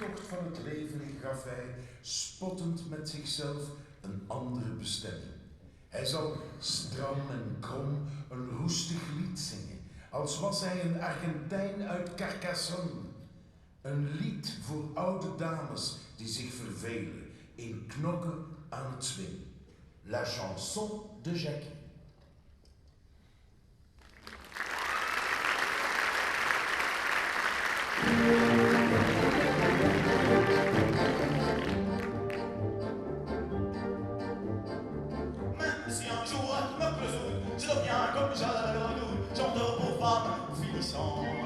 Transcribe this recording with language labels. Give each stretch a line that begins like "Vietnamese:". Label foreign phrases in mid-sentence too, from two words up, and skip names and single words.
Dutch: van het leven gaf hij, spottend met zichzelf, een andere bestemming. Hij zal stram en krom een roestig lied zingen, als was hij een Argentijn uit Carcassonne. Een lied voor oude dames die zich vervelen in knokken aan het swing.
French: La chanson de Jackie. Même si un jour me cloisonne, je deviens comme Jeanne, chanteur pour femmes finissantes.